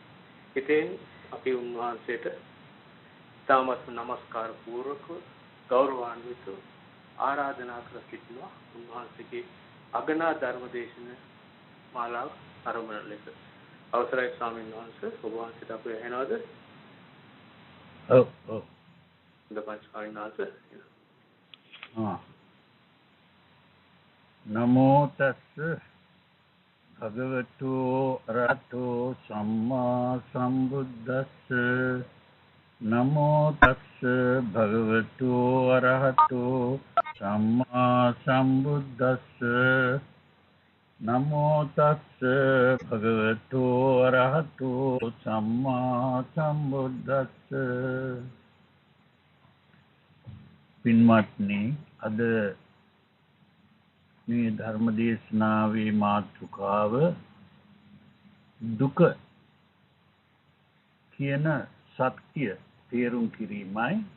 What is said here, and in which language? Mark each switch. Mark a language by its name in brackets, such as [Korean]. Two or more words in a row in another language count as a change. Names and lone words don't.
[Sinhala] ඉතින් අපි උන්වහන්සේට ඊ타මත්ම නමස්කාර පූර්වක ගෞරවාන්විත ආරාධනා කර සිටිනවා. උන්වහන්සේගේ අගනා ධර්මදේශන මාලාව ආරම්භ ලෙස අවසරයි ස්වාමීන් වහන්සේ. ඔබ වහන්සේට අපේ ඇහෙනවද? ඔව්. දපං ස්වාමීන් වහන්සේ. [Pali] නමෝ තස්ස භගවතු අරහතෝ සම්මා සම්බුද්දස්ස නමෝ තස්ස භගවතු අරහතෝ සම්මා සම්බුද්දස්ස නමෝ තස්ස භගවතු අරහතෝ සම්මා සම්බුද්දස්ස. [Sinhala] පින්වත්නි, අද මේ ධර්මදේශනාවේ මාතෘකාව දුක කියන සත්‍ය තේරුම් කිරීමයි.